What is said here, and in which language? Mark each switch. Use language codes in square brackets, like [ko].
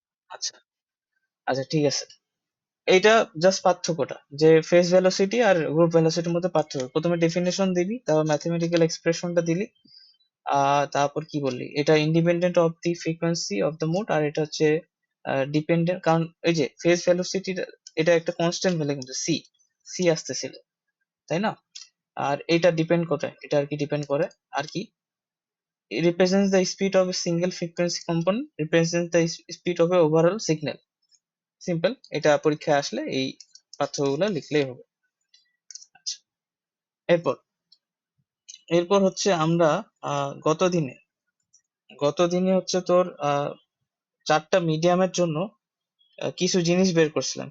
[bn] আচ্ছা, আচ্ছা, ঠিক আছে। এইটা জাস্ট পার্থক্যটা, যে ফেজ ভেলোসিটি আর গ্রুপ ভেলোসিটির মধ্যে পার্থক্য। প্রথমে ডেফিনেশন দিবি, তারপর ম্যাথমেটিক্যাল এক্সপ্রেশনটা দিলি, তারপর কি বললি, এটা [en] independent of the frequency of the mode, [bn] আর এটা হচ্ছে ডিপেন্ডেন্ট, কারণ এই যে ফেজ ভেলোসিটির এটা একটা কনস্ট্যান্ট ভ্যালু, কিন্তু সি সি আসতেছিল, তাই না। আর এটা ডিপেন্ড করে, এটা আর কি [en] Depend করে, আর কি represents the speed of a single frequency component represents the speed of a overall signal. [bn] Simple, এটা পরীক্ষায় আসলে এই পার্থক্যগুলো লিখলেই হবে। আচ্ছা, এরপর এরপর হচ্ছে আমরা গত দিনে হচ্ছে তোর চারটা মিডিয়ামের জন্য কিছু জিনিস বের করছিলাম।